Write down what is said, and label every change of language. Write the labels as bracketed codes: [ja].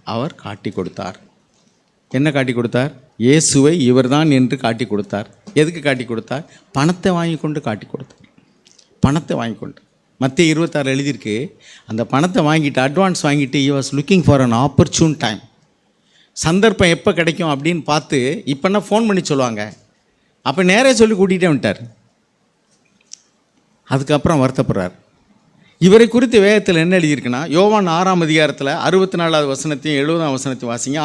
[ta] அவர் காட்டி கொடுத்தார். என்ன காட்டி கொடுத்தார்? இயேசுவை இவர்தான் என்று காட்டி கொடுத்தார். எதுக்கு காட்டி கொடுத்தார்? பணத்தை வாங்கி கொண்டு காட்டி கொடுத்தார். பணத்தை வாங்கி கொண்டு மத்திய 26 எழுதியிருக்கு. அந்த பணத்தை வாங்கிட்டு, அட்வான்ஸ் வாங்கிட்டு, [en] he was looking for an opportune time. [ta] சந்தர்ப்பம் எப்போ கிடைக்கும் அப்படின்னு பார்த்து, இப்போன்னா ஃபோன் பண்ணி சொல்லுவாங்க, அப்போ நேரே சொல்லி கூட்டிகிட்டே வந்துட்டார். அதுக்கப்புறம் வருத்தப்படுறார். இவரை குறித்து வேதத்தில் என்ன எழுதியிருக்குன்னா, யோவான் 6ஆம் அதிகாரத்தில் 64வது வசனத்தையும் 70ஆம் வசனத்தையும் வாசிங்க.